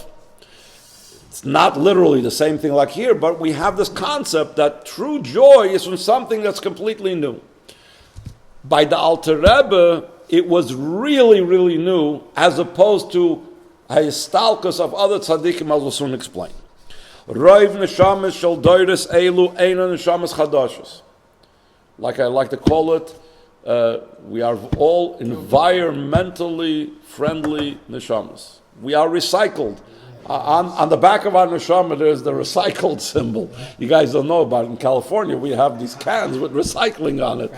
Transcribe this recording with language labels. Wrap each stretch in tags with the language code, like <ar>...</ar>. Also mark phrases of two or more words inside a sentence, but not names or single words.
<en>It's not literally the same thing like here, but we have this concept that true joy is from something that's completely new. By the Alter Rebbe, it was really, really new, as opposed to a histalkus of other tzaddikim, as we'll soon explain.</en> <he>רוב נשמות של דורות אלו אינן נשמות חדשות.</he> <en>Like I like to call it, we are all environmentally friendly neshamas. We are recycled. On the back of our neshama, there's the recycled symbol. You guys don't know about it. In California, we have these cans with recycling on it.</en>